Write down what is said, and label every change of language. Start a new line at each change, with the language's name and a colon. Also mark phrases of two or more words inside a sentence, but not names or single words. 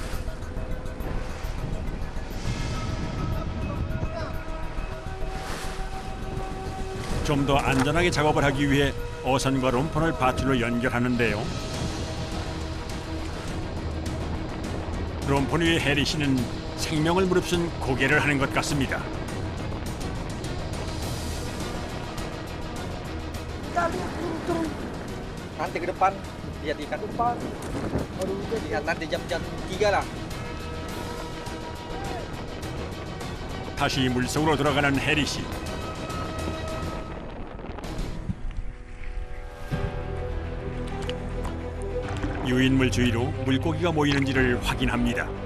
Korean: 좀 더 안전하게 작업을 하기 위해 어선과 롬폰을 밧줄로 연결하는데요. 롬폰 위에 해리 씨는 생명을 무릅쓴 고개를 하는 것 같습니다.
Indonesian: Nanti ke depan lihat ikan depan. Lihat nanti jam 3 lah.
Korean: 다시 물속으로 들어가는 해리 씨. 유인물 주위로 물고기가 모이는지를 확인합니다.